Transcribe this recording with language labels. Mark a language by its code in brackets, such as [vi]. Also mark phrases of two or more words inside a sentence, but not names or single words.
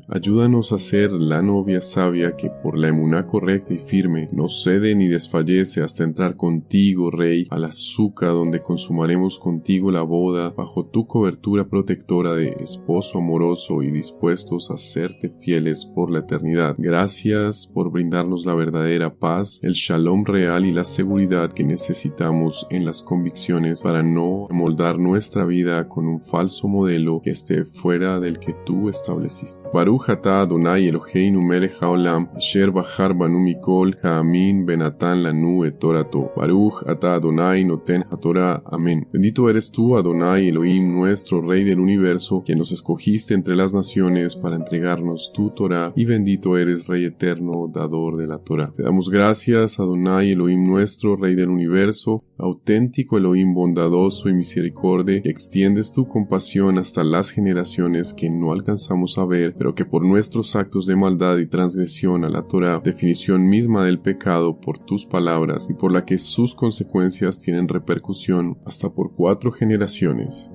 [es] Ayúdanos a ser la novia sabia que por la emuná correcta y firme no cede ni desfallece hasta entrar contigo, Rey, al azúcar donde consumaremos contigo la boda bajo tu cobertura protectora de esposo amoroso y dispuestos a serte fieles por la eternidad. Gracias por brindarnos la verdadera paz, el shalom real y la seguridad que necesitamos en las convicciones para no moldar nuestra vida con un falso modelo que esté fuera del que tú estableciste. [he] ברוך אתה אדוני אלוהינו מלך העולם אשר בחר בנו מכל העמים ונתן לנו את תורתו. ברוך אתה אדוני נותן התורה. [es] Amén. Bendito eres tú, [he] אדוני אלוהים, [es] nuestro Rey del universo, que nos escogiste entre las naciones para entregarnos tu Torah, y bendito eres, Rey eterno, dador de la Torah. Te damos gracias, [he] אדוני אלוהים [es] nuestro, Rey del universo, auténtico Elohim bondadoso y misericordia, que extiendes tu compasión hasta las generaciones que no alcanzamos a ver, pero que por nuestros actos de maldad y transgresión a la Torah, definición misma del pecado por tus palabras, y por la que sus consecuencias tienen repercusión hasta por 4 generaciones.